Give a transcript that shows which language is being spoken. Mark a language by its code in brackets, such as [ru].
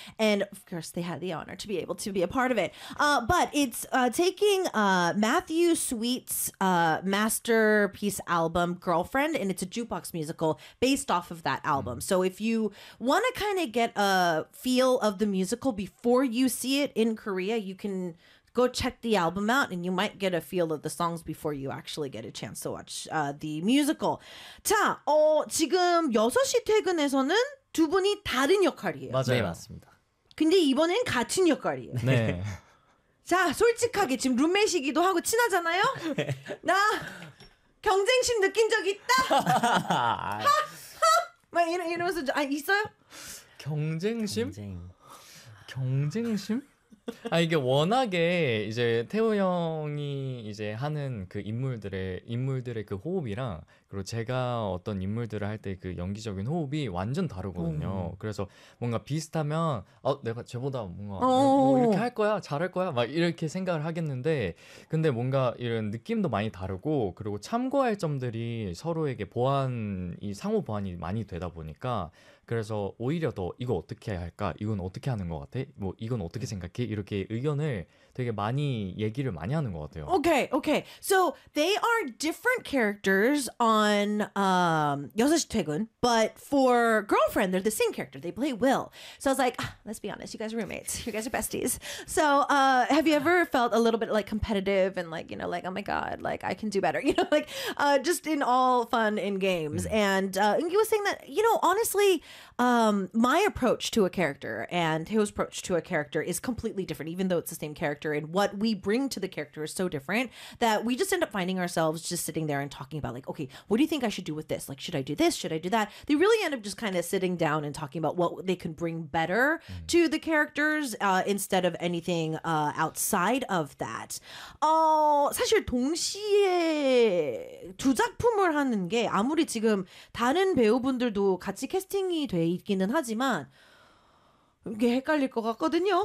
[en] And of course, they had the honor to be able to be a part of it. But it's taking Matthew Sweet's masterpiece album, Girlfriend, and it's a jukebox musical based off of that album. So if you want to kind of get a feel of the musical before you see it in Korea, you can go check the album out and you might get a feel of the songs before you actually get a chance to watch the musical. [ko] 자, 지금 6시 퇴근에서는 두 분이 다른 역할이에요. 맞아요. 네, 맞습니다. 근데 이번엔 같은 역할이에요. 네. 자, 솔직하게 지금 룸메이시기도 하고 친하잖아요. 나 경쟁심 느낀 적 있다. 막 이러면서 아 있어요? 경쟁심? 경쟁심? 아 이게 워낙에 이제 태호 형이 이제 하는 그 인물들의 그 호흡이랑 그리고 제가 어떤 인물들을 할 때 그 연기적인 호흡이 완전 다르거든요. 그래서 뭔가 비슷하면 내가 쟤보다 뭔가 이렇게 할 거야 잘할 거야 막 이렇게 생각을 하겠는데 근데 뭔가 이런 느낌도 많이 다르고 그리고 참고할 점들이 서로에게 보완이 상호 보완이 많이 되다 보니까 그래서 오히려 더 이거 어떻게 할까 이건 어떻게 하는 것 같아 뭐 이건 어떻게 생각해 이렇게 의견을 되게 많이 얘기를 많이 하는 것 같아요. [en] Okay, okay. So they are different characters on 6시 퇴근, but for Girlfriend, they're the same character. They play Will. So I was like, ah, let's be honest, you guys are roommates. You guys are besties. So have you ever felt a little bit like competitive and like, you know, like, oh my God, like I can do better, you know, like just in all fun in games. And Eunkyu was saying that, you know, honestly, my approach to a character and Hyo's approach to a character is completely different, even though it's the same character. And what we bring to the character is so different that we just end up finding ourselves just sitting there and talking about like, okay, what do you think I should do with this? Like, should I do this? Should I do that? They really end up just kind of sitting down and talking about what they can bring better to the characters instead of anything outside of that. [ko] 사실 동시에 두 작품을 하는 게 아무리 지금 다른 배우분들도 같이 캐스팅이 돼 있기는 하지만 이게 헷갈릴 것 같거든요.